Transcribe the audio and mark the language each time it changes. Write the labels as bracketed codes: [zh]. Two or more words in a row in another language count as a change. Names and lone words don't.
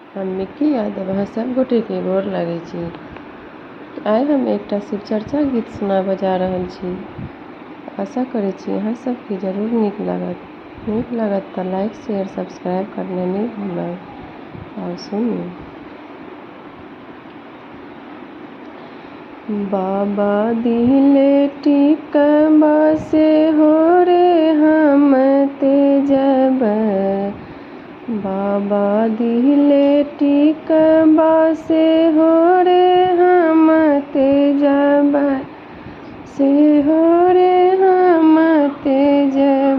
[mai] हम मिक्की यादव अहाँ सब गोटे के गोर लागै छी। आइ हम एकटा शिव चर्चा गीत सुनाबऽ जा रहल छी। आशा करै छी अहाँ सबके जरूर नीक लागत तऽ [en] like share subscribe [mai] करना नहीं भूलब। और सुनू। बाबा दिले टिकबा से हो रे हम तेजब, बाबा दिले टिकबा से हो रे हम तेजब, से हो रे हम तेजब।